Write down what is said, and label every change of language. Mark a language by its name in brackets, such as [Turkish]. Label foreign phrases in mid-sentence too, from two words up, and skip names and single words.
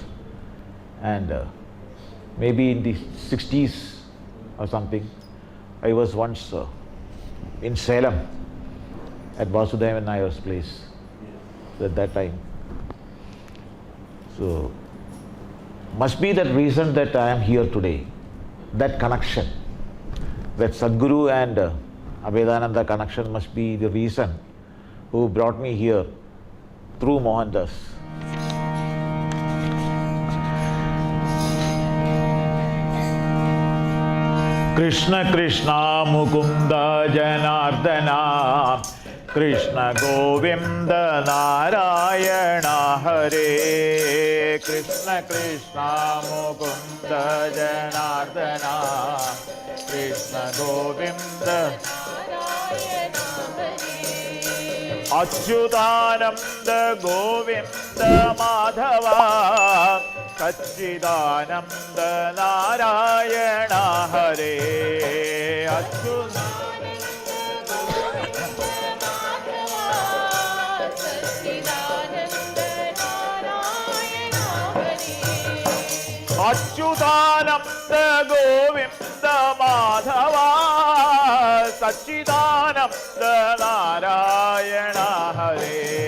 [English] And maybe in the 60s or something, I was once in Salem at Vasudevan Nayar's place at that time. So, must be that reason that I am here today, that connection, that Sadguru and Abedhananda connection must be the reason who brought me here through Mohandas. [Sanskrit] Krishna Krishna Mukunda Janardana Krishna Govinda Narayana Hare Krishna Krishna Mukunda Janardana Krishna Govinda Achyutananda Govinda Madhava Sachidananda Narayana Hare അച്യുതാനന്ദ ഗോവിന്ദ മാധവ സച്ചിദാനന്ദ നാരായണ ഹരേ.